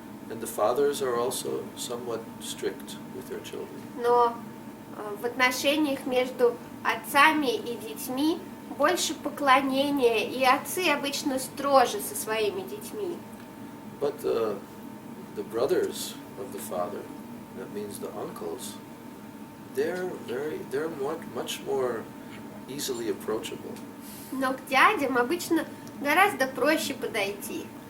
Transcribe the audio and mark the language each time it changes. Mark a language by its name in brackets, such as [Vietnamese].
[English] And the fathers are also somewhat strict with their children. [Russian] Но в отношениях между отцами и детьми больше поклонения, и отцы обычно строже со своими детьми. [English] But the brothers of the father, that means the uncles, they're much more easily approachable. [Russian] Но к дядям обычно гораздо проще подойти.